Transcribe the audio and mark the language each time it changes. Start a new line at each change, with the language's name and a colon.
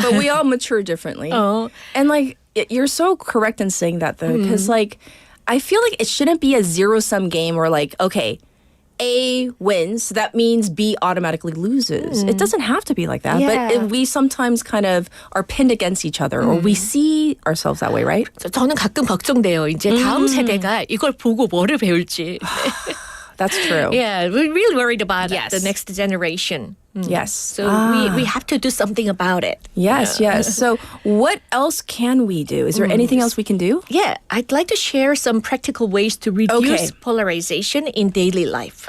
English: But we all mature differently. And like you're so correct in saying that though, because like I feel like it shouldn't be a zero-sum game where like, okay, A wins, so that means B automatically loses. It doesn't have to be like that. But we sometimes kind of are pinned against each other or we see ourselves that way, right?
Korean: 저는 가끔 걱정돼요. 이제 다음 세대가 이걸 보고 뭐를 배울지.
English: That's true. Yeah, we're really worried about Yes. the next generation. Yes. So we have to do something about it. Yes. So what else can we do? Is there anything else we can do? Yeah, I'd like to share some practical ways to reduce Okay. polarization in daily life.